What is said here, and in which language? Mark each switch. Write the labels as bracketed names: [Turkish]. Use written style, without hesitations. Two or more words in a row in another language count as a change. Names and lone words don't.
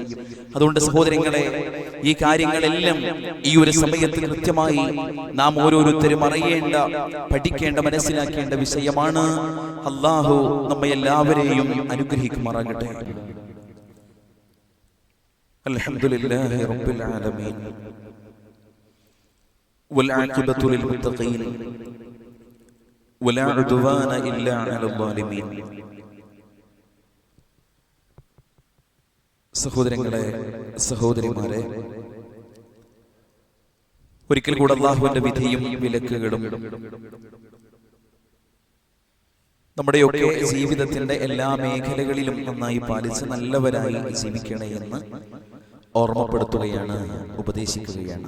[Malayalam] അതുകൊണ്ട് സഹോദരങ്ങളെ, ഈ കാര്യങ്ങളെല്ലാം ഈ ഒരു സമയത്ത് കൃത്യമായി നാം ഓരോരുത്തരും അറിയേണ്ട, പഠിക്കേണ്ട, മനസ്സിലാക്കേണ്ട വിഷയമാണ്. അല്ലാഹു നമ്മെ എല്ലാവരെയും അനുഗ്രഹിക്കുമാറാകട്ടെ. [Arabic] الحمد لله رب العالمين والعاقبة للمتقين ولا عدوان إلا على الظالمين. [Malayalam] സഹോദരങ്ങളെ, സഹോദരിമാരെ, ഒരിക്കൽ കൂടെ അല്ലാഹുവിന്റെ വിധിയും വിലക്കുകളും നമ്മുടെയൊക്കെ ജീവിതത്തിന്റെ എല്ലാ മേഖലകളിലും നന്നായി പാലിച്ച് നല്ലവരായി ജീവിക്കണേ എന്ന് ഓർമ്മപ്പെടുത്തുകയാണ്, ഉപദേശിക്കുകയാണ്.